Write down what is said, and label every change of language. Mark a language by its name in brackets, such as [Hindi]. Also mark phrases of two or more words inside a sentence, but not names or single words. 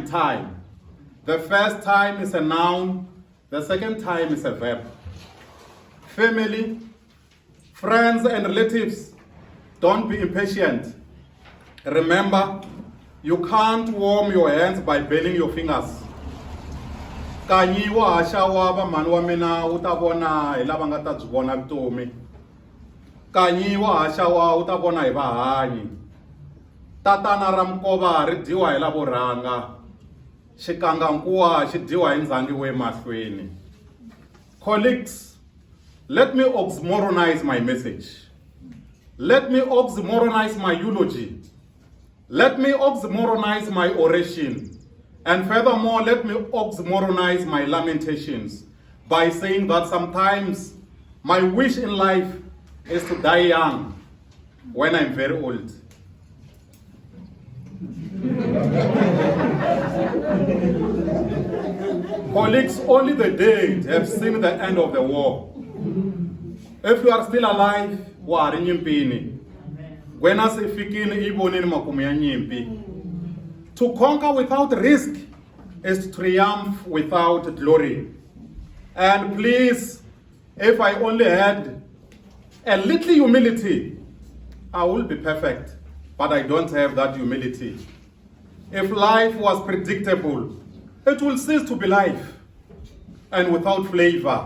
[English] The first time is a noun, the second time is a verb. Family, friends and relatives, don't be impatient. Remember, you can't warm your hands by burning your fingers. [Tsonga] Kanyi wa hasha wa va mani wa mina u ta vona hi lava nga ta byi vona vutomi. Kanyi wa hasha wa u ta vona hi vahanyi. Tatana ra Mkova ri dyiwa hi lavo rhanga. Xikangankuwa xi dyiwa hi ndzhangi we mahlweni. [English] Colleagues, let me oxymoronize my message. Let me oxymoronize my eulogy. Let me oxymoronize my oration. And furthermore, let me oxymoronize my lamentations by saying that sometimes my wish in life is to die young when I'm very old. Colleagues, only the dead have seen the end of the war. If you are still alive, [Tsonga] wa ri nyimpini. Gwena se fikini iboneni makumu ya nyimpi. [English] To conquer without risk is to triumph without glory. And please, if I only had a little humility, I will be perfect. But I don't have that humility. If life was predictable, it will cease to be life and without flavor.